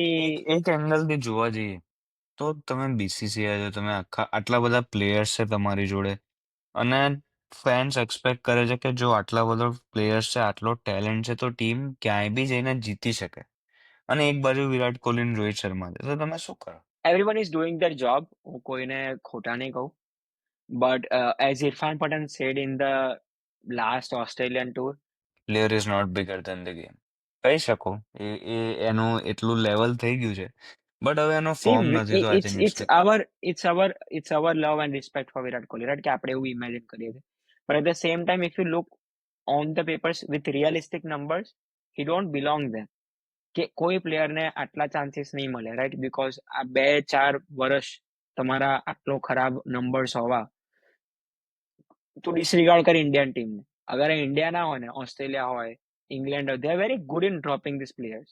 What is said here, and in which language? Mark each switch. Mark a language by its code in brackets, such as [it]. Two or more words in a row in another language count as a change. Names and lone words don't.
[gu] એક એંગલથી જોવા જઈએ તો તમે બીસીસીઆઈ છો, તમે આટલા બધા પ્લેયર્સ છે તમારી જોડે, અને [en] fans expect [gu] કરે છે કે જો આટલા બધા પ્લેયર્સ છે, આટલો ટેલેન્ટ છે, તો ટીમ ક્યાંય બી જઈને જીતી શકે. અને એક બાજુ વિરાટ કોહલી અને રોહિત શર્મા છે, તો તમે શું કરો? [en] Everyone is doing their job. [gu] હું કોઈને ખોટા નહીં કહું. [en] But as Irfan Pathan said in the last Australian tour, player is not bigger than the game. [gu] કહી શકો એનું એટલું લેવલ થઈ ગયું છે, બટ હવે એનો [en] see, [gu] ફોર્મ નથી, તો [en] I think it's our love and respect for Virat Kohli, right? [gu] કે આપણે એવું imagine કરીએ છીએ. [en] But at the same time, if you look on the papers with realistic numbers, he don't belong there. [gu] કે કોઈ પ્લેયરને આટલા ચાન્સીસ નહીં મળે, રાઈટ? બીકોઝ આ 2-4 વર્ષ તમારા આટલો ખરાબ નંબર્સ હોવા, તું ડિસરિગાર્ડ કરી ઇન્ડિયન ટીમને. અગર ઇન્ડિયા ના હોય ને, ઓસ્ટ્રેલિયા હોય, ઇંગ્લેન્ડ હોય, [en] they are very good in dropping these players.